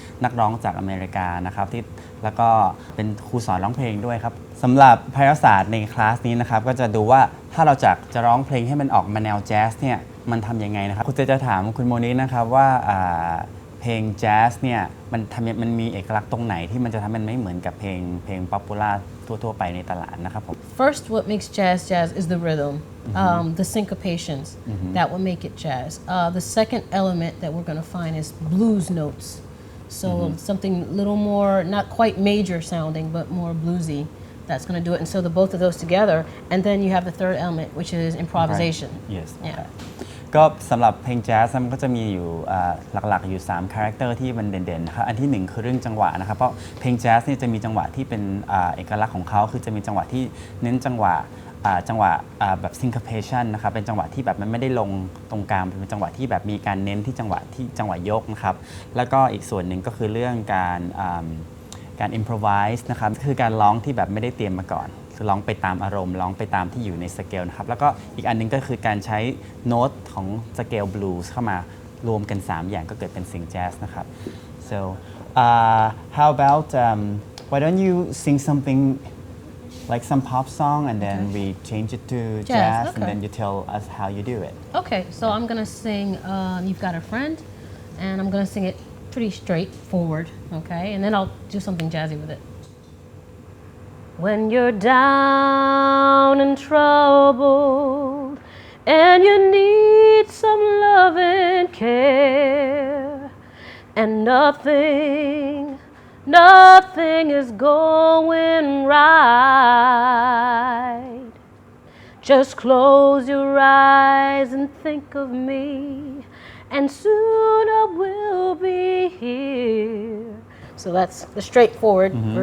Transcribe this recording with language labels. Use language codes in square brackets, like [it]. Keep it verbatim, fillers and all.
[th] นักร้องจากอเมริกานะครับที่แล้วก็เป็นครูสอนร้องเพลงด้วยครับสำหรับไพเราะศาสตร์ในคลาสนี้นะครับก็จะดูว่าถ้าเราจะจะร้องเพลงให้มันออกมาแนวแจ๊สเนี่ยมันทำยังไงนะครับครูเจจะถามคุณโมนิกนะครับว่าอ่าเพลงแจ๊สเนี่ยมันทำมันมีเอกลักษณ์ตรงไหนที่มันจะทำมันไม่เหมือนกับเพลงเพลงป๊อปปูล่าทั่วๆไปในตลาดนะครับผม [en] First what makes jazz jazz is the rhythm um, the syncopations that will make it jazz uh, the second element that we're going to find is blues notes so something a little more not quite major sounding but more bluesy that's going to do it and so the both of those together and then you have the third element which is improvisation right. yes yeah. okay. [th] ก็สำหรับเพลงแจ๊สมันก็จะมีอยู่หลักๆอยู่สามคาแรคเตอร์ที่มันเด่นๆนะครับอันที่หนึ่งคือเรื่องจังหวะนะครับเพราะเพลงแจ๊สเนี่ยจะมีจังหวะที่เป็นเอกลักษณ์ของเขาคือจะมีจังหวะที่เน้นจังหวะจังหวะแบบ syncopation นะครับเป็นจังหวะที่แบบมันไม่ได้ลงตรงกลางเป็นจังหวะที่แบบมีการเน้นที่จังหวะที่จังหวะยกนะครับแล้วก็อีกส่วนหนึ่งก็คือเรื่องการ การ improvise นะครับคือการร้องที่แบบไม่ได้เตรียมมาก่อนร้องไปตามอารมณ์ร้องไปตามที่อยู่ในสเกลนะครับแล้วก็อีกอันนึงก็คือการใช้โน้ตของสเกลบลูส์เข้ามารวมกันสามอย่างก็เกิดเป็นเสียงแจ๊สนะครับ [en] so uh, how about um, why don't you sing something like some pop song and then we change it to jazz, jazz okay. and then you tell us how you do it okay so I'm gonna sing um, You've Got a Friend and I'm gonna sing it pretty straightforward okay and then I'll do something jazzy with it When you're down and troubled and you need some love and care and nothing, nothing is going right Just close your eyes and think of me and soon I will be here So that's the straightforward mm-hmm.